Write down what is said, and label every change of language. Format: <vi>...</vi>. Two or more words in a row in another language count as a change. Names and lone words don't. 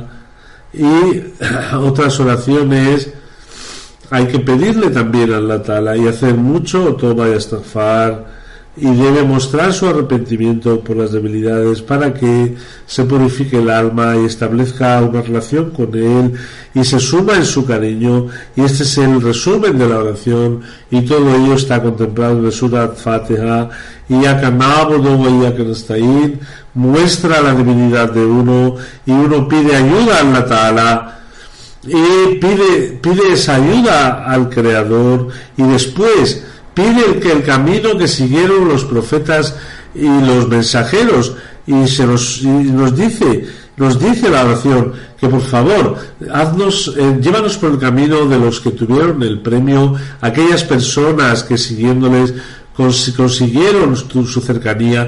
<es>Y otras oraciones hay que pedirle también a</es> <ar>الله تعالى</ar> <es>y hacer mucho toba y astaghfar, y debe mostrar su arrepentimiento por las debilidades para que se purifique el alma y establezca una relación con él y se suma en su cariño. Y este es el resumen de la oración, y todo ello está contemplado en el Surah Fatiha. Y</es> <ar>إياك نعبد وإياك نستعين</ar> <es>muestra la debilidad de uno, y uno pide ayuda a</es> <ar>الله تعالى</ar> <es>y pide esa ayuda al Creador, y después pide que el camino que siguieron los profetas y los mensajeros, y nos dice la oración que por favor llévanos por el camino de los que tuvieron el premio, aquellas personas que siguiéndoles consiguieron su cercanía.</es>